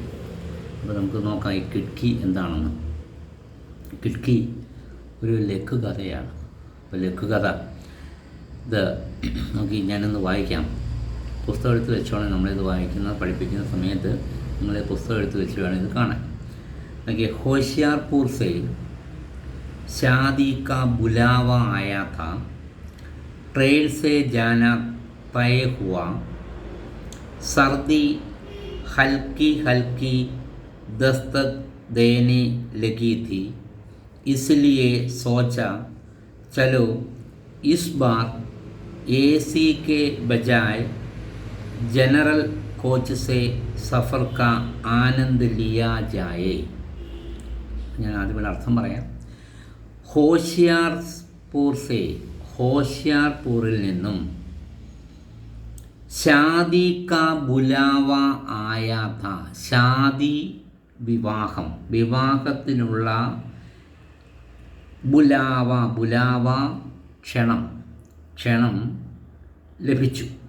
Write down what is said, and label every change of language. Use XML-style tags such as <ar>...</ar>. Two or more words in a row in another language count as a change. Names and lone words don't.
<ml>അപ്പോൾ നമുക്ക് നോക്കാം ഈ കിട്കി എന്താണെന്ന്. കിട്കി ഒരു ലഘുകഥയാണ്. അപ്പോൾ ലഘുകഥ ഇത് നോക്കി ഞാനൊന്ന് വായിക്കാം. പുസ്തകം എടുത്ത് വെച്ചോണം. നമ്മളിത് പഠിപ്പിക്കുന്ന സമയത്ത് നിങ്ങൾ പുസ്തകം എടുത്ത് വെച്ച് വേണം ഇത് കാണാൻ.</ml> <hi>देखिए, होशियारपुर से शादी का बुलावा आया था. ट्रेन से जाना तय हुआ. सर्दी हल्की हल्की दस्तक देने लगी थी, इसलिए सोचा चलो इस बार AC के बजाय जनरल कोच से सफ़र का आनंद लिया जाए.</hi> <ml>ഞാൻ ആദ്യം അർത്ഥം പറയാം. ഹോഷിയാർപൂറിൽ നിന്നും</ml> <hi>शादी का बुलावा आया था.</hi> <ml>ഷാദി വിവാഹത്തിനുള്ള ബുലാവ ക്ഷണം ലഭിച്ചു.</ml>